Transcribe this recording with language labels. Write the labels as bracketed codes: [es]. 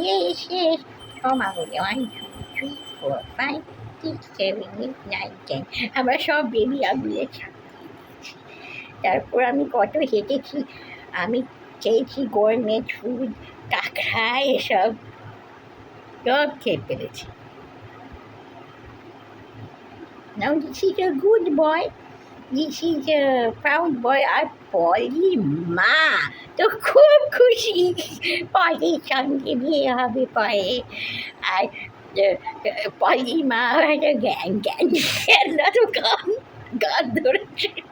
[bn] এসে সব আঙুলে 1 2 3 4 5 6 7 8 9 10 আমরা সব বেবি আঙুলের ছাপ। তারপর আমি কত হেঁটেছি, আমি খেয়েছি গরমেট ফুড, কাঁকড়া, এসব সব খেয়ে ফেলেছি। [en] Now this is a good boy, this is a proud boy. [bn] আর পলির মা তো খুব খুশি, পলির সঙ্গে বিয়ে হবে পরে। আর পলির মা একটা জ্ঞান তো গান ধরেছে।